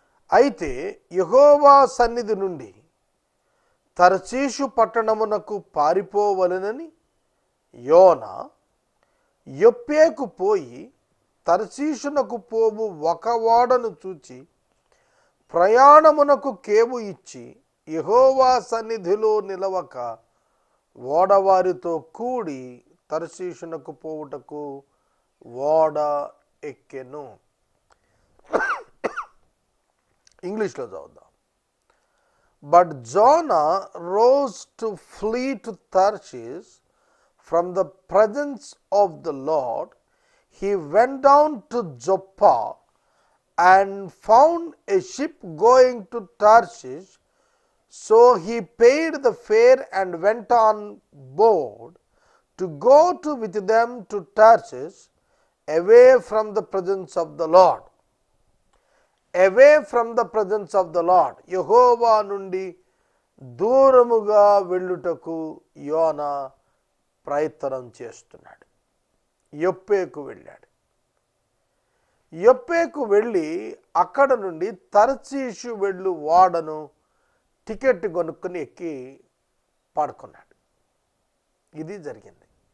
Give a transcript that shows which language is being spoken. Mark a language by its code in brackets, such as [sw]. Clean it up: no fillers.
[te] అయితే యెహోవా సన్నిధి నుండి తర్షీషు పట్టణమునకు పారిపోవలెనని యోనా యొప్పేకు పోయి తర్షీషునకు పోవు ఒక ఓడను చూచి ప్రయాణమునకు కేవు ఇచ్చి యెహోవా సన్నిధిలో నిలవక ఓడవారితో కూడి తర్షీషునకు పోవుటకు ఓడ ఎక్కెను. ఇంగ్లీష్లో చదువుదాం. [en] But Jonah rose to flee to Tarshish from the presence of the Lord. He went down to Joppa and found a ship going to Tarshish. So he paid the fare and went on board to go with them to Tarshish, away from the presence of the Lord. Away from the presence of the Lord. [te] యెహోవా నుండి దూరముగా వెళ్ళుటకు యోనా ప్రయత్నం చేస్తున్నాడు. యొప్పేకు వెళ్ళాడు. యొప్పేకు వెళ్ళి అక్కడ నుండి తర్షీషు వెళ్ళు ఓడను టికెట్ కొనుక్కొని ఎక్కి పడుకున్నాడు. ఇది జరిగింది.